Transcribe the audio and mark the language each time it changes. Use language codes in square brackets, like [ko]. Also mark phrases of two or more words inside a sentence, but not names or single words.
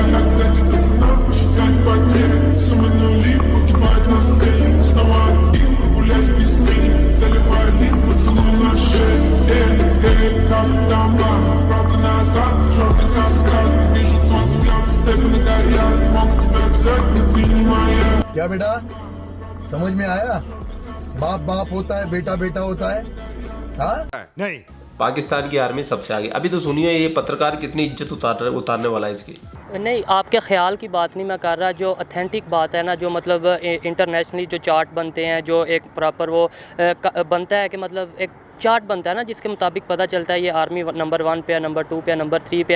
[ru] Так дайте пацанам посчитать потери. Суммы нули погибают на сцене. Снова один прогуляюсь без тени. Заливаю лик поцелуй на шее. Как дома, правда назад, черный каскад. Вижу твой взгляд, стебли горят. Мог тебя взять, но ты не моя. [hi] क्या बेटा समझ में आया? बाप बाप होता है, बेटा बेटा होता है। हाँ नहीं। पाकिस्तान की आर्मी सबसे आगे। अभी तो सुनिए ये पत्रकार कितनी इज्जत उतारने वाला है इसकी। नहीं, आपके ख्याल की बात नहीं मैं कर रहा, जो ऑथेंटिक बात है ना, जो मतलब इंटरनेशनली जो चार्ट बनते हैं, जो एक प्रॉपर वो बनता है कि मतलब एक चार्ट बनता है ना, जिसके मुताबिक पता चलता है ये आर्मी नंबर 1 पे है, नंबर 2 पे है, नंबर 3 पे है।